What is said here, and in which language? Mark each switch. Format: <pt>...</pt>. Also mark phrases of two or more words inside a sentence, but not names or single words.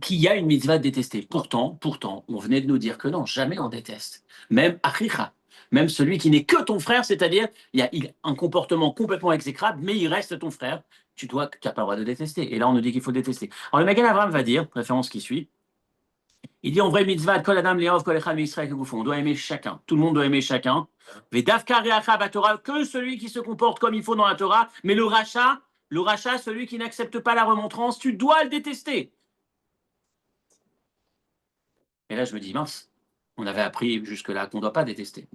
<fr>qu'il y a une mitzvah de détester. Pourtant, on venait de nous dire que non, jamais on déteste. Même achicha, même celui qui n'est que ton frère, c'est-à-dire, il a un comportement complètement exécrable, mais il reste ton frère, tu n'as pas le droit de détester. Et là, on nous dit qu'il faut détester. Alors le Magen Avraham va dire, référence qui suit, il dit en vrai mitzvah,</fr> <he>כל אדם לאהוב כל אחד מישראל</he> <fr>on doit aimer chacun. Tout le monde doit aimer chacun.</fr> <he>ודווקא רעך בתורה,</he> <fr>que celui qui se comporte comme il faut dans la Torah, mais le rachat, celui qui n'accepte pas la remontrance, tu dois le détester. Et là, je me dis, mince, on avait appris jusque-là qu'on ne doit pas détester.</fr>